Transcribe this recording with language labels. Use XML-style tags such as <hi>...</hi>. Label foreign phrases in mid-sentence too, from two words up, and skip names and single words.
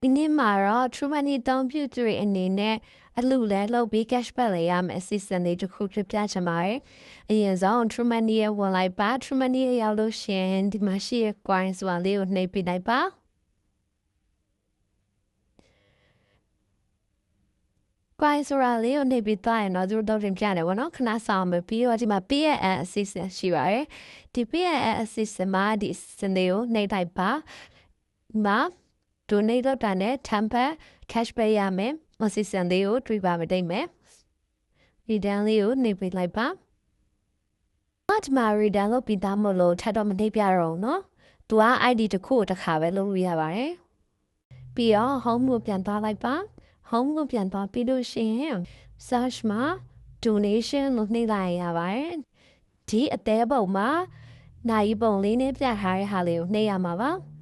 <my>ဒီနေ့မှာတော့ True Money အသုံးပြုသူတွေအနေနဲ့အလှူလဲလုပ်ပြီး cashback လဲရမယ်အစီအစဉ်လေးတစ်ခုပြပြချင်ပါတယ်။အရင်ဆုံး True Money ရဲ့ဝင်လိုက်ပါ True Money ရဲ့ရောက်လို့ရှိရင်ဒီမှာရှိတဲ့ coin ဆိုတာလေးကိုနှိပ်ပြလိုက်ပါ ။ coin ဆိုတာလေးကိုနှိပ်ပြီးသွားရင်တော့သူတို့တော့တင်ပြတယ်ဗောနော်ခဏဆောင်မယ်ပြီးတော့ဒီမှာ</my> <en>pay and</en> <my>အစီအစဉ်ရှိပါတယ်။ဒီ</my> <en>pay and</en> <my>အစီအ စဉ်မှာဒီအစီအစဉ်လေးကိုနှိပ်လိုက်ပါ။မှာdonate လုပ်တာနဲ့10% cashback ရမယ်အစီအစဉ်လေးကို တွေ့ပါမတိတ်မယ်ဒီတန်းလေးကိုနှိပ်ပေးလိုက်ပါဒီမှာ return လုပ်ပြီးသားမလို့ထပ်တော့မနှိပ်ပြတော့ဘူးเนาะသူက ID တစ်ခုတစ်ခါပဲလုပ်လို့ရပါတယ်ပြီးတော့ home ကိုပြန်သွားလိုက်ပါ home ကိုပြန်သွားပြီးလို့ရှိရင် search မှာ donation လို့နှိပ်လိုက်ရပါတယ်ဒီအသေးပုံမှာနိုင်ပုံလေးနဲ့ပြထားတဲ့ဟာလေးကိုနှိပ်ရမှာပါ</my>